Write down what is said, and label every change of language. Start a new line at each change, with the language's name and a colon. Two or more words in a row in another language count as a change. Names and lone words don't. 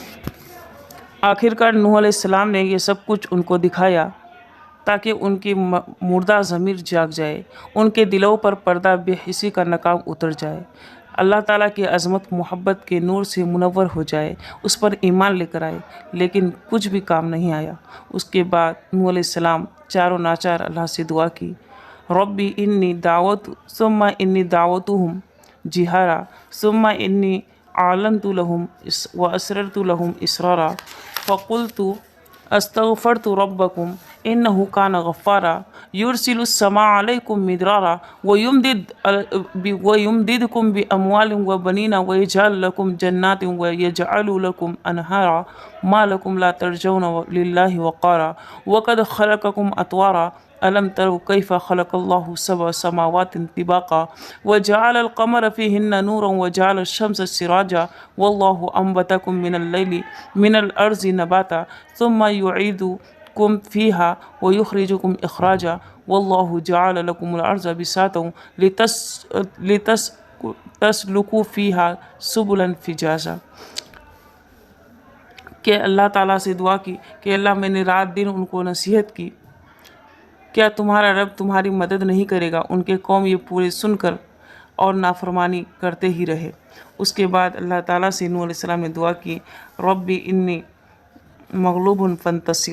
Urdu: آخرکار نوح علیہ السلام نے یہ سب کچھ ان کو دکھایا تاکہ ان کی مردہ ضمیر جاگ جائے، ان کے دلوں پر پردہ بےحسی کا نقاب اتر جائے، اللہ تعالیٰ کی عظمت محبت کے نور سے منور ہو جائے، اس پر ایمان لے کر آئے، لیکن کچھ بھی کام نہیں آیا. اس کے بعد نوح علیہ السلام چاروں ناچار اللہ سے دعا کی,
Arabic: رب إني دعوتهم جهارا ثم إني أعلنت لهم وأسررت لهم إسرارا فقلت استغفروا ربكم إنه كان غفارا يرسل السماء عليكم مدرارا و ويمددكم بأموال وبنين ويجعل لكم جنات ويجعل لكم أنهارا ما لكم لا ترجون لله وقارا وقد خلقكم أطوارا ألم تروا كيف خلق الله سبع سماوات طباقا وجعل القمر فيهن نورا وجعل الشمس سراجا والله أنبتكم من الأرض نباتا ثم يعيدكم فيها ويخرجكم إخراجا والله جعل لكم الأرض بساطا لتسلكوا فيها سبلا فجاجا.
Urdu: کہ اللہ تعالیٰ سے دعا کی کہ اللہ میں نے رات دن ان کو نصیحت کی، کیا تمہارا رب تمہاری مدد نہیں کرے گا. ان کے قوم یہ پورے سن کر اور نافرمانی کرتے ہی رہے. اس کے بعد اللہ تعالیٰ سے نوح علیہ السلام نے دعا کی,
Arabic: رب إني مغلوب فانتصر.